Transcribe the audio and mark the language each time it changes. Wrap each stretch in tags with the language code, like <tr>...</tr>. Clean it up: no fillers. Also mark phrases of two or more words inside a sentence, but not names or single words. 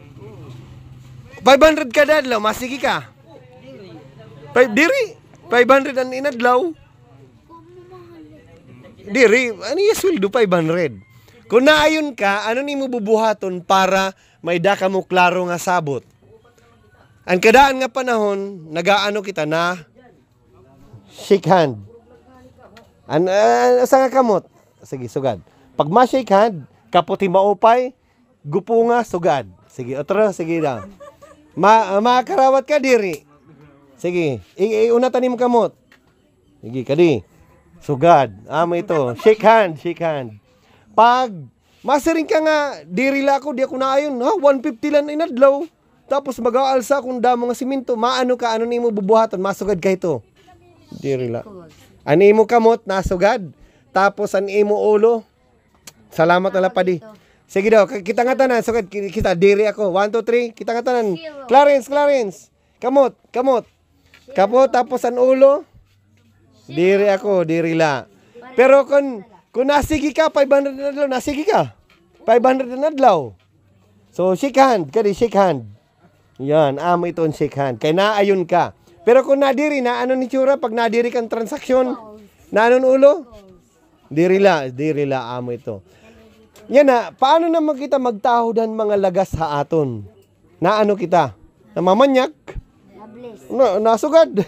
<war>500 kada adlaw, masigi ka. Diri, 500 ang inadlaw.</war> <tl>Diri, ano yung sweldo 500?</tl> <war>Kung naayon ka, ano ni mo bubuhaton para may daka mo klaro nga sabot? Ang kadaan nga panahon, nagaano kita na</war> <en>shake hand.</en> <war>Asa nga kamot? Sige, sugad. Pag ma-</war> <en>shake hand,</en> <war>kaputi maupay, gupunga, sugad. Sige, otro, sige na. Makarawat ka diri. Sige, iunatan mo kamot. Sige, kadi. Sugad. Amo ito.</war> <en>Shake hand, shake hand.</en> <war>Pag masiring ka nga, diri la ako, di ako naayon. 150 lang inadlaw. Tapos mag-aalsa kung damo nga simento. Maano ka, ano ni mo bubuhaton? Masugad ka ito. Diri la. Ani mo kamot, nasugad. Tapos ani mo ulo. Salamat na padi. Sige daw, kita nga tanan. Sugad, kita, diri ako. 1, 2, 3. Kita nga tanan. Clarence. Kamot. Kamot, tapos ang ulo. Diri ako, diri la. Pero kung nasigi ka, 500 na adlaw, nasigi ka. 500 na adlaw.</war> <en>So, shake hand. Kadi, shake hand.</en> <war>Yan, amo ito ang</war> <en>shake hand.</en> <war>Kaya naayon ka. Pero kung nadiri na, ano ni tsura? Pag nadiri kang transaksyon, na anong ulo? Diri la, amo ito. Yan na, paano naman kita magtahodan mga lagas sa aton? Na ano kita? Namamanyak? No, nasugad.</war>